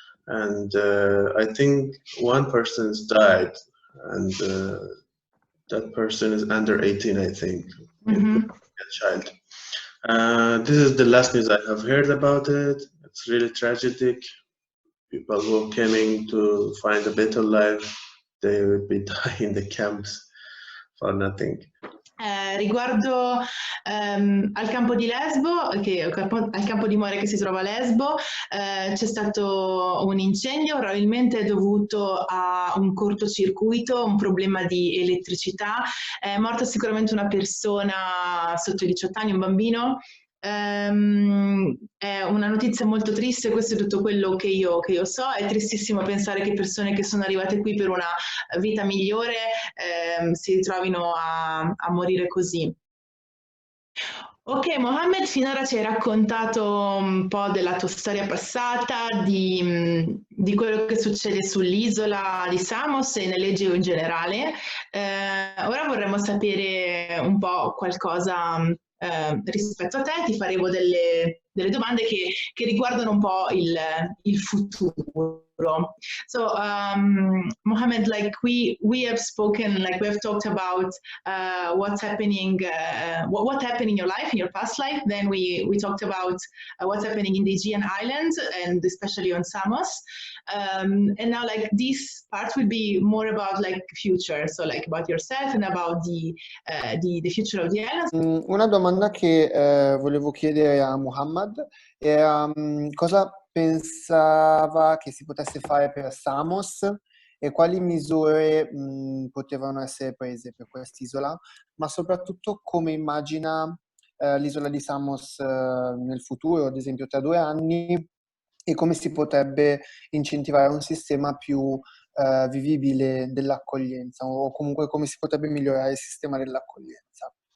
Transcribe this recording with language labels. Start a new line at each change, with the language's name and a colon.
English: and I think one person's died, and that person is under 18, I think, a child. This is the last news I have heard about it. It's really tragic. People who are coming to find a better life, they would be dying in the camps for nothing.
Italian: Riguardo al campo di Lesbo, al campo di Moria che si trova a Lesbo, c'è stato un incendio, probabilmente dovuto a un cortocircuito, un problema di elettricità. È morta sicuramente una persona sotto i 18 anni, un bambino. È una notizia molto triste, questo è tutto quello che io so. È tristissimo pensare che persone che sono arrivate qui per una vita migliore si ritrovino a morire così. Ok, Mohammed, finora ci hai raccontato un po' della tua storia passata, di quello che succede sull'isola di Samos e nell'Egeo in generale. Ora vorremmo sapere un po' qualcosa rispetto a te. Ti faremo delle domande che riguardano un po' il futuro.
English: So, Mohammed, like we have spoken, like we have talked about what's happening, what happened in your life, in your past life. Then we talked about what's happening in the Aegean Islands and especially on Samos. And now, like this part will be more about like future, so like about yourself and about the future of the islands.
Italian: Una domanda che volevo chiedere a Mohammed era cosa pensava che si potesse fare per Samos e quali misure potevano essere prese per quest'isola, ma soprattutto come immagina l'isola di Samos nel futuro, ad esempio tra 2 anni, e come si potrebbe incentivare un sistema più vivibile dell'accoglienza, o comunque come si potrebbe migliorare il sistema dell'accoglienza.